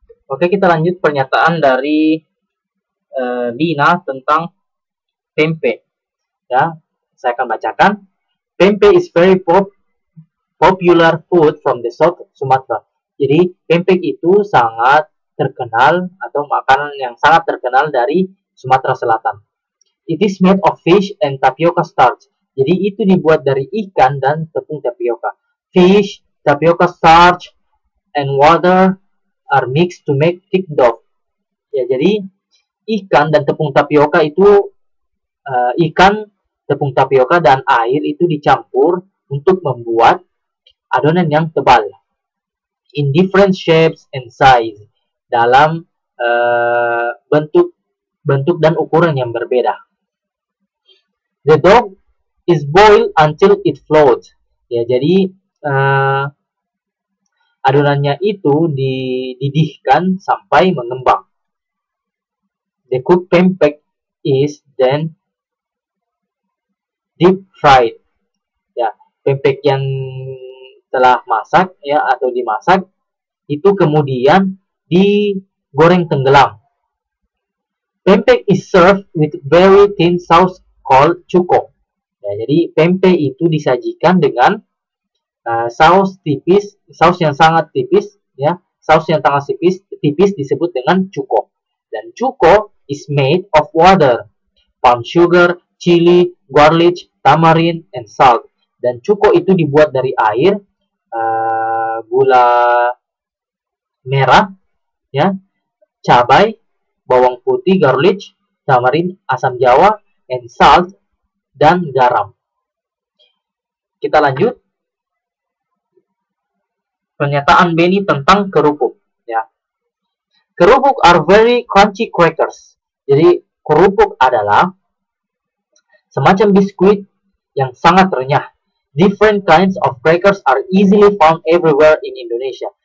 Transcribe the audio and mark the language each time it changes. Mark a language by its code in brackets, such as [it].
[id] Oke, kita lanjut pernyataan dari Lina tentang tempe. Ya, saya akan bacakan. [en] Tempe is very popular food from the South Sumatra. [id] Jadi pempek itu sangat terkenal atau makanan yang sangat terkenal dari Sumatera Selatan. [en] It is made of fish and tapioca starch. [id] Jadi itu dibuat dari ikan dan tepung tapioka. [en] Fish, tapioca starch, and water are mixed to make thick dough. [id] Ya, jadi ikan dan tepung tapioka itu ikan, tepung tapioka dan air itu dicampur untuk membuat adonan yang tebal. [en] In different shapes and size, [id] dalam bentuk dan ukuran yang berbeda. [en] The dough is boiled until it floats. [id] Ya, jadi adonannya itu dididihkan sampai mengembang. [en] The cooked pempek is then deep fried. [id] Ya, pempek yang telah masak, ya, atau dimasak itu kemudian digoreng tenggelam. [en] Pempek is served with very thin sauce called cuko. [id] Ya, jadi pempek itu disajikan dengan saus yang sangat tipis, ya, saus yang sangat tipis disebut dengan cuko. [en] Dan cuko is made of water, palm sugar, chili, garlic, tamarind, and salt. [id] Dan cuko itu dibuat dari air, gula merah, ya, cabai, bawang putih, garlic, tamarind, asam jawa, [en] and salt, [id] dan garam. Kita lanjut. Pernyataan Benny tentang kerupuk. Ya. [en] Kerupuk are very crunchy crackers. [id] Jadi kerupuk adalah semacam biskuit yang sangat renyah. [en] Different kinds of crackers are easily found everywhere in Indonesia.